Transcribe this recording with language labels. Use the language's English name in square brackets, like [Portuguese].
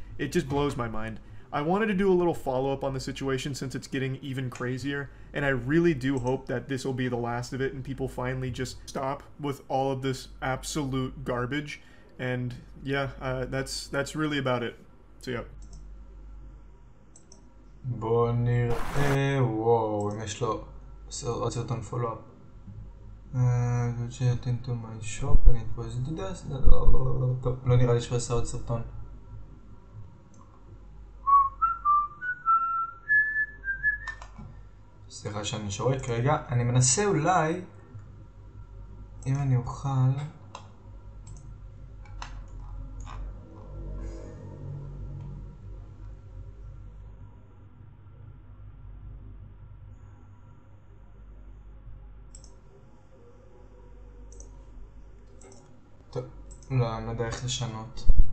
[English] It just blows my mind. I wanted to do a little follow-up on the situation since it's getting even crazier, and I really do hope that this will be the last of it and people finally just stop with all of this absolute garbage. And yeah, that's really about it. So yeah. [Hebrew] בוא נראה, וואו, אם יש לו עוד סרטון פולו-אפ. [English] Get into my shop and it was this. [Hebrew] טוב, לא נראה לי שהוא עשה עוד סרטון. סליחה שאני שורק רגע, אני מנסה אולי, אם אני אוכל, טוב, לא, אני לא יודע איך לשנות.